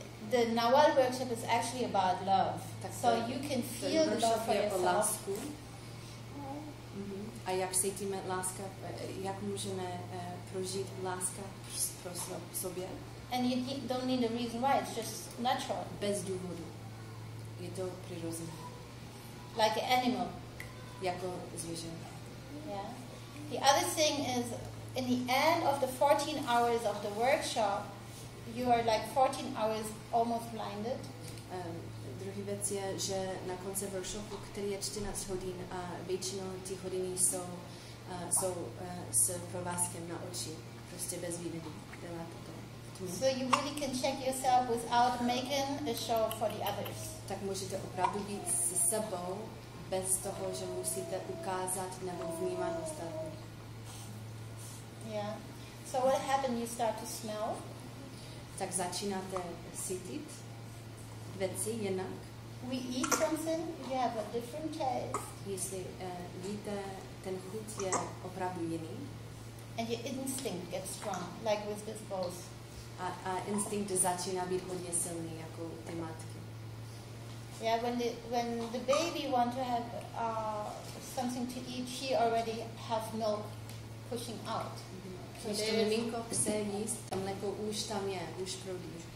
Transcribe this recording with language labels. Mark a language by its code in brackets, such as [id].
[en] The Nawal workshop is actually about love. So you can feel the love for yourself. [cs] A jak cítíme láska, jak můžeme prožít láska pro sobě? [en] And you don't need a reason why, it's just natural. [cs] Bez důvodu. Je to přirozené. [en] Like an animal. [cs] Jako zvíře. [en] Yeah. The other thing is, in the end of the 14 hours of the workshop, you are like 14 hours almost blinded. [cs] Druhý věc je, že na konci workshopu, který je 14 hodin a většinou ty hodiny jsou s provázkem na oči, prostě bez vidění. [en] So you really can check yourself without making a show for the others. [cs] Tak můžete opravdu být se sebou bez toho, že musíte ukázat nebo vnímat ostatní. [en] Yeah. So what happened? You start to smell. [cs] Tak začínáte cítit věci jinak. [en] We eat something, you have a different taste. [cs] Jestli víte, ten chuť je opravdu jiný. [en] And your instinct gets strong, like with this both. [cs] A instinkt začíná být hodně silný, jako ty matky. [en] Yeah, when the baby wants to have something to eat, she already has milk pushing out. [cs] Když to miminko chce jíst, tam mléko už tam je, už proudí.